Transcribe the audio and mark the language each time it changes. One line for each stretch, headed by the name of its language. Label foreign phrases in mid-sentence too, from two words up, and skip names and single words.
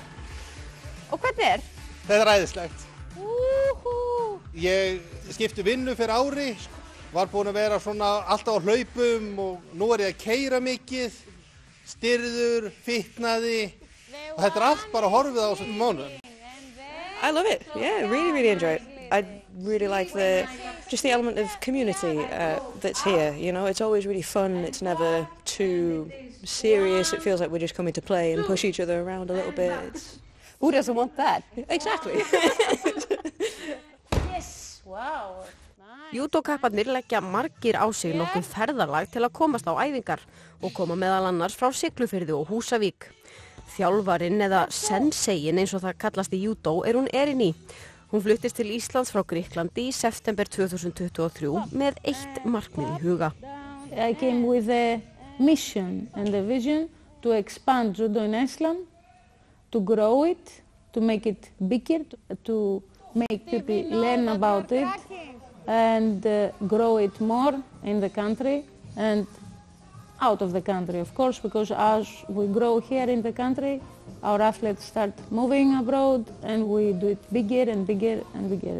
Icelandic: Og hvernig Þetta er æðislegt. Ég skipti vinnu fyrir ári, var búin að vera svona alltaf á hlaupum og nú ég að keyra mikið, stirður, fitnaði og þetta er allt bara horfið á þessum mánuðum.
English: I love it. Yeah, really enjoy it. I really like just the element of community that's here. You know, it's always really fun. It's never too serious. It feels like we're just coming to play and push each other around a little bit. Who doesn't want that? Exactly. Yes, wow.
Icelandic: Júdókapparnir leggja margir á sig nokkuð ferðalag til að komast á æfingar og koma meðal annars frá Siglufirði og Húsavík. Þjálfarinn eða senseiinn eins og það kallast í júdó hún Erinni. Hún fluttist til Íslands frá Grikklandi í september 2023 með eitt markmið í huga.
English: I came with a mission and a vision to expand judo in Iceland, to grow it, to make it bigger, to make people learn about it and grow it more in the country and out of the country, of course, because as we grow here in the country, our athletes start moving abroad and we do it bigger and bigger and bigger.